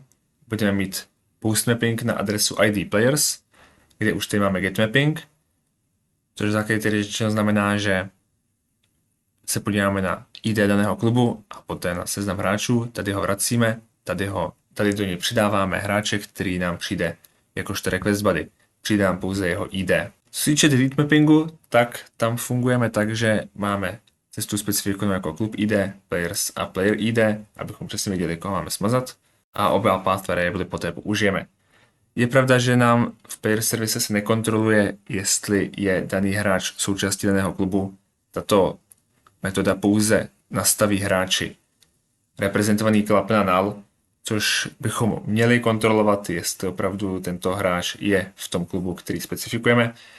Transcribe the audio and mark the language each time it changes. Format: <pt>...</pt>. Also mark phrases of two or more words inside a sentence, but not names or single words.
<cs>Budeme mít</cs> <en>post mapping</en> <cs>na adresu ID players, kde už tady máme</cs> <en>get mapping,</en> <cs>což v základě tedy řečeno znamená, že se podíváme na ID daného klubu a poté na seznam hráčů, tady ho vracíme, tady do něj přidáváme hráče, který nám přijde jakožto</cs> <en>request body.</en> <cs>Přidám pouze jeho ID. Co se týče</cs> <en>delete mappingu,</en> <cs>tak tam fungujeme tak, že máme cestu specifikovanou jako klub ID, players a</cs> <en>player ID,</en> <cs>abychom přesně věděli, koho máme smazat a oba</cs> <en>path variable</en> <cs>poté použijeme. Je pravda, že nám v</cs> <en>player service</en> <cs>se nekontroluje, jestli je daný hráč součástí daného klubu. Tato metoda pouze nastaví hráči reprezentovaný club na null, což bychom měli kontrolovat, jestli opravdu tento hráč je v tom klubu, který specifikujeme.</cs>